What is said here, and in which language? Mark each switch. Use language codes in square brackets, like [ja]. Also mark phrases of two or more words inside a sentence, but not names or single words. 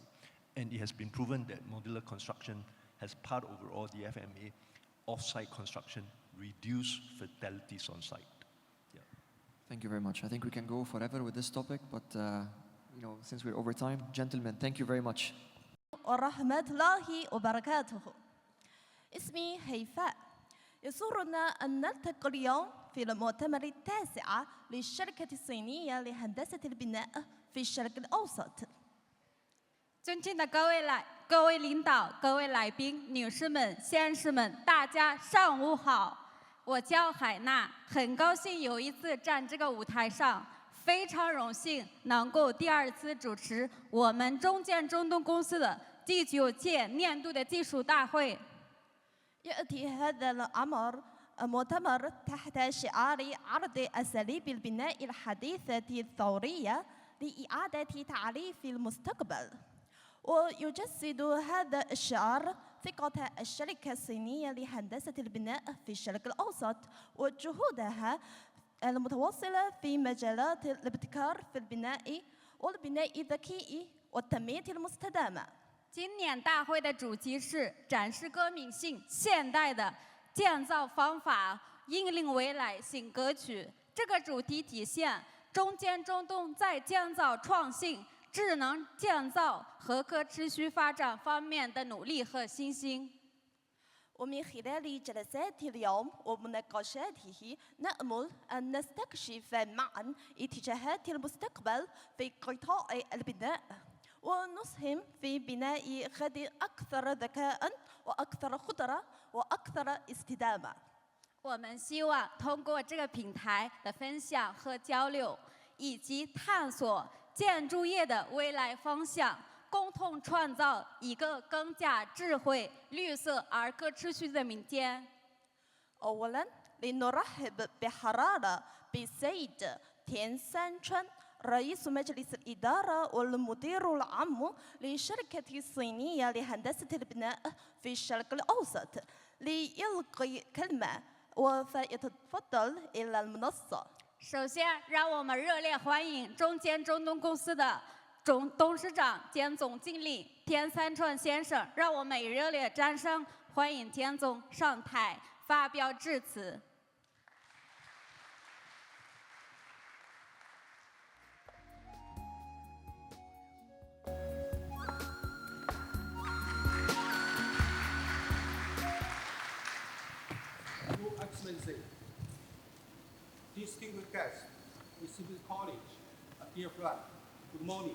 [en] And it has been proven that modular construction has part overall the FMA, off-site construction, reduce fatalities on site. Yeah. Thank you very much. I think we can go forever with this topic, but you know, since we're over time, gentlemen, thank you very much. [ar] ورحمة الله وبركاته. اسمي هيفاء. يسرنا أن نلتقي اليوم في المؤتمر التاسع للشركة الصينية لهندسة البناء في الشرق الأوسط. [zh] 尊敬的各位领导、各位来宾、女士们、先生们，大家上午好。我叫海娜，很高兴有一次站这个舞台上，非常荣幸能够第二次主持我们中建中东公司的第9届年度的技术大会。 [ar] يأتي هذا الأمر مؤتمر تحت شعار عرض أساليب البناء الحديثة الثورية لإعادة تعريف المستقبل. ويجسد هذا الشعار ثقة الشركة الصينية لهندسة البناء في الشرق الأوسط وجهودها المتواصلة في مجالات الابتكار في البناء والبناء الذكي والتنمية المستدامة. [zh] 今年大会的主题是展示革命性现代的建造方法，引领未来新格局。这个主题体现中建中东在建造创新、智能建造和可持续发展方面的努力和信心。 [ar] ومن خلال جلسات اليوم ومناقشاته نأمل أن نستكشف معا اتجاهات المستقبل في قطاع البناء ونسهم في بناء غد أكثر ذكاء وأكثر خطرة وأكثر استدامة. [zh] 我们希望通过这个平台的分享和交流，以及探索建筑业的未来方向，共同创造一个更加智慧、绿色而可持续的明天。 [ar] أولاً لنرحب بحرارة بالسيد تين سان چون رئيس مجلس الإدارة والمدير العام للشركة الصينية لهندسة البناء في الشرق الأوسط ليلقي كلمة وفيتفضل إلى المنصة. [zh] 首先，让我们热烈欢迎中建中东公司的董事长兼总经理田三川先生，让我们以热烈掌声欢迎田总上台发表致辞。 [en] Your Excellency, distinguished guests, distinguished colleagues, dear friends, good morning.